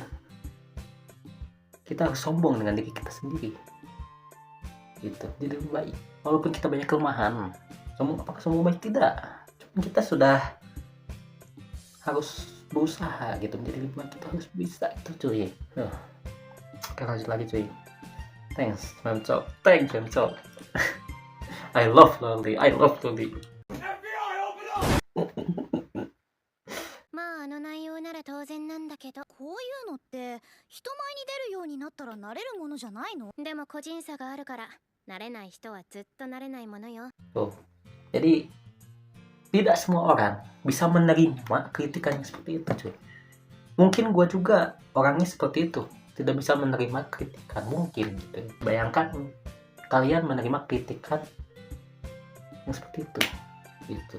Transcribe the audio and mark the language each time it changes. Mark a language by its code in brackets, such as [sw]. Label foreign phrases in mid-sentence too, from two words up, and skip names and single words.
[id] Kita harus sombong dengan diri kita sendiri gitu, jadi lebih baik walaupun kita banyak kelemahan. Apakah sombong baik? Tidak, cuma kita sudah harus berusaha gitu menjadi lebih baik. Kita harus bisa itu cuy. Kita lanjut lagi cuy. [en] Thanks Memcok, thanks Memcok. I love Loli, I love Loli. [ja] まああの内容なら当然なんだけど、こういうのって人前に出るようになったら慣れるものじゃないの？でも個人差があるから慣れない人はずっと慣れないものよ。 [id] Tuh. Jadi tidak semua orang bisa menerima kritikan yang seperti itu cuy. Mungkin gue juga orangnya seperti itu, tidak bisa menerima kritikan mungkin gitu. Bayangkan kalian menerima kritikan yang seperti itu gitu.